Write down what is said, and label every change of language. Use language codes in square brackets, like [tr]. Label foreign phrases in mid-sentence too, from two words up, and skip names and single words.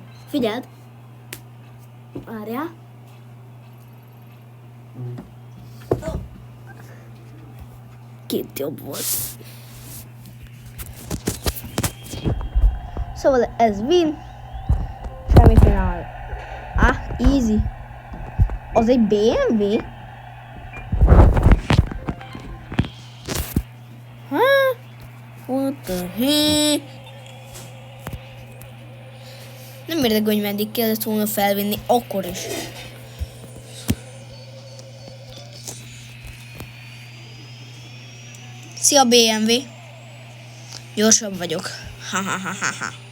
[hu] Figyeld. Várjál. Két jobb volt. Szóval ez win. Semmi finál. Easy. Az egy BMW? [en] What the heck? [hu] Nem érdekel, hogy meddig kellett volna felvinni, akkor is. Szia BMW. Gyorsabb vagyok. Ha.